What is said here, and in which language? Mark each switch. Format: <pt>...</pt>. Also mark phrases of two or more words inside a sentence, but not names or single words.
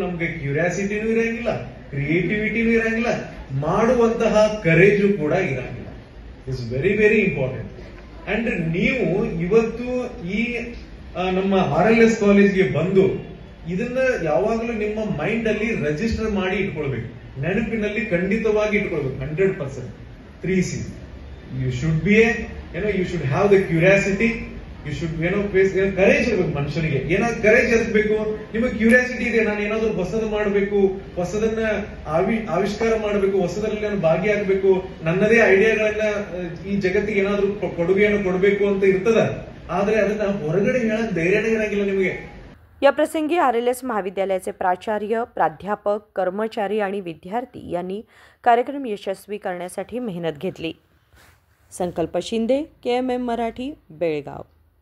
<kn>ನಮ್ಗೆ ಕ್ಯೂರಿಯಾಸಿಟಿನೂ ಇರಂಗಿಲ್ಲ, ಕ್ರಿಯೇಟಿವಿಟಿನೂ ಇರಂಗಿಲ್ಲ, ಮಾಡುವಂತಹ ಕರೇಜು ಕೂಡ ಇರಂಗಿಲ್ಲ.</kn> <en>It's very very important.</en> <kn>ಅಂಡ್ ನೀವು ಇವತ್ತು ಈ ನಮ್ಮ RLS ಕಾಲೇಜ್ಗೆ ಬಂದು ಇದನ್ನ ಯಾವಾಗಲೂ ನಿಮ್ಮ ಮೈಂಡ್ ಅಲ್ಲಿ ರಿಜಿಸ್ಟರ್ ಮಾಡಿ ಇಟ್ಕೊಳ್ಬೇಕು, ನೆನಪಿನಲ್ಲಿ ಖಂಡಿತವಾಗಿ ಇಟ್ಕೊಳ್ಬೇಕು.</kn> <en>100%. 3 C's. you should be you should have the curiosity, you should courage ಇರ್ಬೇಕು.</en> <kn>ಮನುಷ್ಯನಿಗೆ ಏನಾದ್ರು ಕರೇಜ್ ಇರ್ಬೇಕು. ನಿಮಗೆ ಕ್ಯೂರಿಯಾಸಿಟಿ ಇದೆ, ನಾನು ಏನಾದ್ರು ಹೊಸದು ಮಾಡಬೇಕು, ಹೊಸದನ್ನ ಆವಿಷ್ಕಾರ ಮಾಡಬೇಕು, ಹೊಸದ್ರಲ್ಲಿ ನಾನು ಭಾಗಿಯಾಗಬೇಕು, ನನ್ನದೇ ಐಡಿಯಾಗಳನ್ನ ಈ ಜಗತ್ತಿಗೆ ಏನಾದ್ರು ಕೊಡುಗೆಯನ್ನು ಕೊಡಬೇಕು ಅಂತ ಇರ್ತದ. ಆದ್ರೆ ಅದನ್ನ ಹೊರಗಡೆ ಹೇಳಕ್ ಧೈರ್ಯನೇ ಇರಂಗಿಲ್ಲ ನಿಮಗೆ.</kn> <mr>या प्रसंगी RLS महाविद्यालयाचे प्राचार्य, प्राध्यापक, कर्मचारी आणि विद्यार्थी यांनी कार्यक्रम यशस्वी करण्यासाठी मेहनत घेतली. संकल्प शिंदे, KMM मराठी, बेळगाव.</mr>